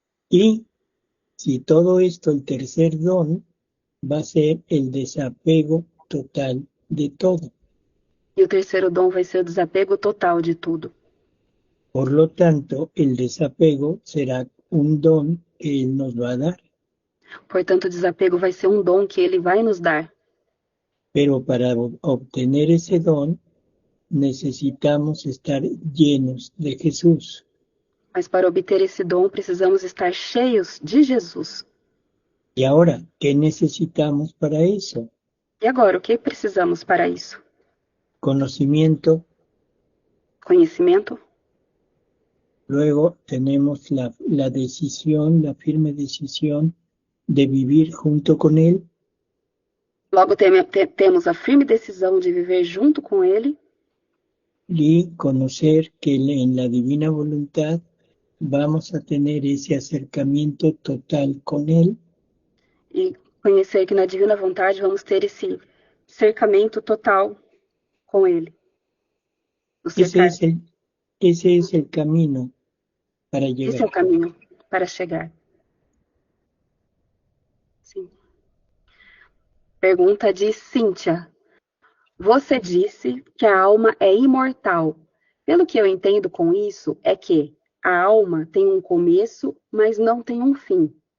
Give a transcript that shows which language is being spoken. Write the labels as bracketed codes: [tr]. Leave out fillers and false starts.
[es] Y si todo esto, el tercer don, va a ser el desapego total de todo. [pt] E o terceiro dom vai ser o desapego total de tudo. [es] Por lo tanto, el desapego será un don que Él nos va a dar. [pt] Portanto, o desapego vai ser um dom que ele vai nos dar. [es] Pero para obtener ese don, necesitamos estar llenos de Jesús. [pt] Mas para obter esse dom, precisamos estar cheios de Jesus. [es] Y ahora, ¿qué necesitamos para eso? [pt] E agora, o que precisamos para isso? [es] Conocimiento. [pt] Conhecimento. [es] Luego tenemos la decisión, la firme decisión de vivir junto con Él. [pt] Logo, temos a firme decisão de viver junto com ele. [es] Y conocer que en la divina voluntad vamos a tener ese acercamiento total con Él. [pt] E conhecer que na divina vontade vamos ter esse cercamento total com ele. [es] Ese es el camino para llegar. [pt] Esse é o caminho para chegar. Sim. Pergunta de Cíntia. Você disse que a alma é imortal. Pelo que eu entendo com isso, é que a alma tem um começo, mas não tem um fim.